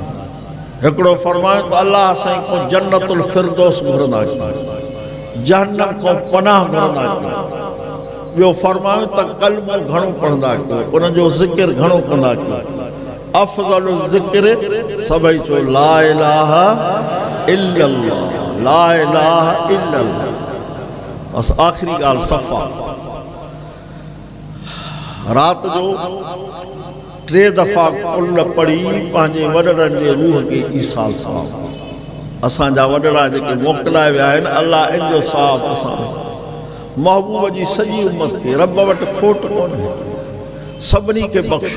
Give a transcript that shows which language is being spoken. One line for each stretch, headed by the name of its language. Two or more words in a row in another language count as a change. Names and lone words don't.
Sindhi: हिकिड़ो फरमायो त अल्लाह साईं को जन्नतुल फिरदौस घुरंदा कयो, जहन्नम को पनाह घुरंदा कयो। ॿियो फरमायो त कलमो घणो पढ़ंदा कयो, उनजो ज़िक्र घणो कंदा कयो।
Arabic: أفضل الذكر
Sindhi: सभई चो
Arabic: لا إله إلا الله، لا إله إلا الله.
Sindhi: बस आख़िरी ॻाल्हि सफ़ा। रात जो 3 दफ़ा कुल पढ़ी पंहिंजे वॾड़नि जे रूह खे ईसाल सवाब। असांजा वॾड़ा जेके मोकिलाए विया आहिनि, अल्लाह इन जो सवाब असां महबूब जी सॼी उम्मत खे, रब वटि खोट कोन्हे, सभिनी खे बख़्शो।